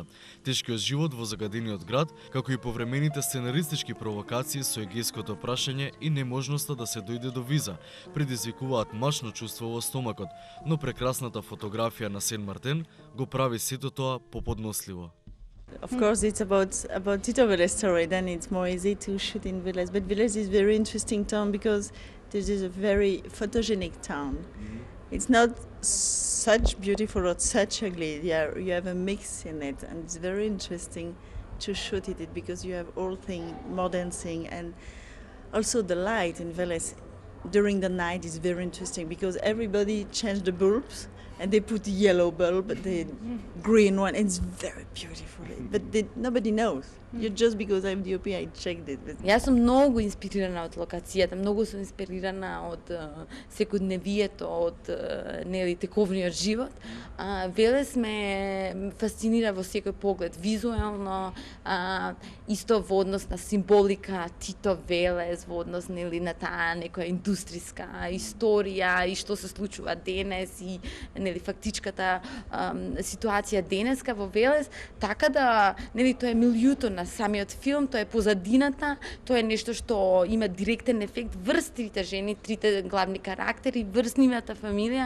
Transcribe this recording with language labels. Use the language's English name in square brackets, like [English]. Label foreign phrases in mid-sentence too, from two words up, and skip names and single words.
[Macedonian] Тешкиот живот во загадениот град, како и повремените сценаристички провокации со егејското прашање и неможноста да се дојде до виза, предизвикуваат машно чувство во стомакот, но прекрасната фотографија на Сен Мартен го прави сето тоа поподносливо. [English] Of course, it's about Tito Velez story. Then it's more easy to shoot in Velez. But Velez is a very interesting town because this is a very photogenic town. It's not such beautiful or such ugly. Yeah, you have a mix in it, and it's very interesting to shoot it because you have all thing, modern thing, and also the light in Velez during the night is very interesting because everybody changed the bulbs. And they put the yellow bulb, the green one, and it's very beautiful. But nobody knows. Just because I'm DOP, I checked it. [Macedonian] Јас сум многу инспирирана од локацијата, многу сум инспирирана од секојдневието, од нели тековниот живот. Велес ме фасцинира во секој поглед, визуелно, исто во однос на символика, Тито Велес, во однос нели на таа некоја индустријска историја и што се случува денес и нели фактичката ситуација денеска во Велес, така да нели тоа е милјуто на самиот филм, тоа е позадината, тоа е нешто што има директен ефект врз трите жени, трите главни карактери, врз нивната фамилија.